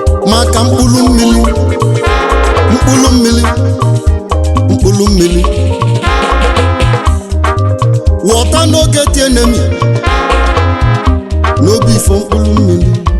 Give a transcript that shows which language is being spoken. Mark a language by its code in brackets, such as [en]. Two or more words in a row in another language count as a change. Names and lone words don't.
[ig] Maka mkpụrụ mmiri. Mkpụrụ mmiri. Mkpụrụ mmiri. [pcm] Water no get enemy. No be for [ig] mkpụrụ mmiri.